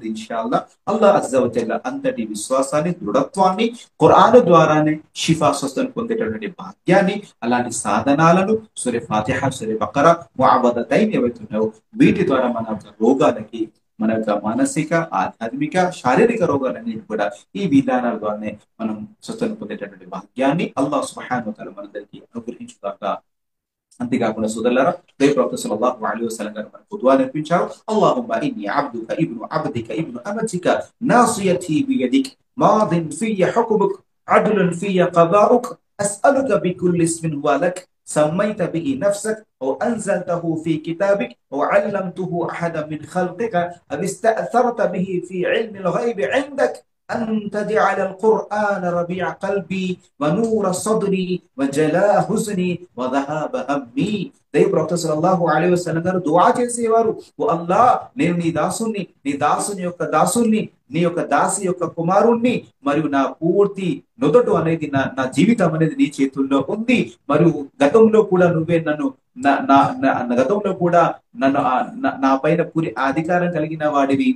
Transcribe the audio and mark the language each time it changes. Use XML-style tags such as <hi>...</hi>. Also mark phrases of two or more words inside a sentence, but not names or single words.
<ar>إن شاء الله الله عز وجل</ar> <te>అంతటి విశ్వాసాన్ని, దృఢత్వాన్ని ఖురాన్ ద్వారానే షిఫా, స్వస్థను పొందేటటువంటి భాగ్యాన్ని, అలాంటి సాధనాలను సూరా ఫాతిహా, సూరా బకరా, ముఅవ్వదతైన్ ఏవైతే ఉన్నాయో వీటి ద్వారా మన యొక్క రోగాలకి, మన యొక్క మానసిక, ఆధ్యాత్మిక, శారీరక రోగాలన్నీ కూడా ఈ విధానాల ద్వారానే మనం స్వస్థను పొందేటటువంటి భాగ్యాన్ని</te> <ar>الله سبحانه و تعالى</ar> <te>మనందరికీ అనుగ్రహించుగాక. అంతేకాకుండా సోదరులారా, ప్రవక్త</te> <ar>صلى الله عليه وسلم</ar> <te>గారు మనకు దుఆ నేర్పించారు.</te> <ar>اللهم إني عبدك ابن عبدك ابن أمتك ناصيتي بيدك ماض في حكمك عدل في قضاؤك أسألك بكل اسم هو لك سميت به نفسك أو أنزلته في كتابك أو علمته أحدا من خلقك أو استأثرت به في علم الغيب عندك أن تجعل القرآن ربيع قلبي ونور صدري وجلاء حزني وذهاب همي.</ar> <te>ప్రవక్త</te> <ar>صلى الله عليه وسلم</ar> <te>గారు దుఆ చేసేవారు, ఓ అల్లాహ్, నేను నీ దాసుని, నీ దాసుని యొక్క దాసుని, నీ యొక్క దాసి యొక్క కుమారుణ్ణి, మరియు నా పూర్తి నుదటు అనేది నా జీవితం అనేది నీ చేతుల్లో ఉంది. మరియు గతంలో కూడా నువ్వే నన్ను గతంలో కూడా నన్ను నా పైన పూరి అధికారం కలిగిన వాడివి.</te>